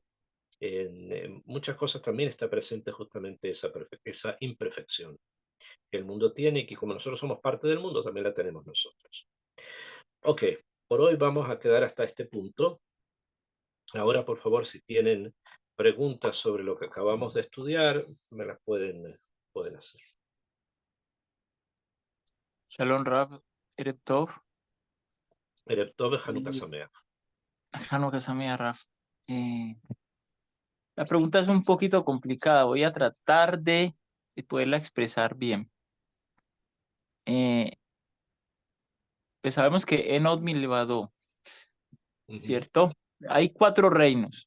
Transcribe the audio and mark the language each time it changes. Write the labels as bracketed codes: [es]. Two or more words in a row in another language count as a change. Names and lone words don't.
[es] En muchas cosas también está presente justamente esa imperfección que el mundo tiene y que como nosotros somos parte del mundo, también la tenemos nosotros. Ok, por hoy vamos a quedar hasta este punto. Ahora, por favor, si tienen preguntas sobre lo que acabamos de estudiar, me las pueden hacer. [he] שלום רב ערב טוב, ערב טוב חנוכה y Sameach. חנוכה שמח, Raf. [es] La pregunta es un poquito complicada, voy a tratar de poderla expresar bien. Pues sabemos que [he] אין עוד מלבדו, Ujú, [es] ¿cierto? Hay 4 reinos.